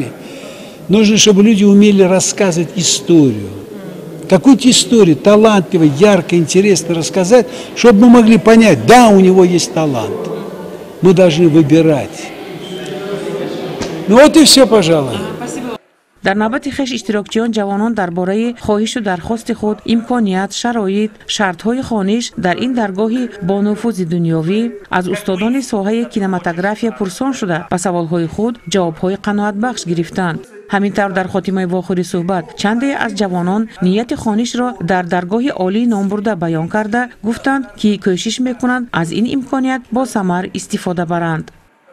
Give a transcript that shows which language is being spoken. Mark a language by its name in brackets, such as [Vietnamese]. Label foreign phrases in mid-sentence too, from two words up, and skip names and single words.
[Russian] Нужно, чтобы люди умели рассказывать историю. Какую-то историю талантливо, ярко, интересно рассказать, чтобы мы могли понять, да, у него есть талант. Мы должны выбирать. Ну вот и все, пожалуй. [Tajik] дар навбати хеш иштирокчиён ҷавонон дар бораи хоҳишу дархости худ, имконият, шароит, шартҳои хониш дар ин даргоҳи бонуфузи дунёвӣ аз устодони соҳаи кинематография пурсон шуда ба саволҳои худ ҷавобҳои қаноатбахш гирифтанд. ҳамин тавр дар хотимаи вохӯри суҳбат чанде аз ҷавонон нияти хонишро дар даргоҳи олӣ ном бурда баён карда гуфтанд ки кӯшиш мекунанд аз ин имконият бо самар истифода баранд.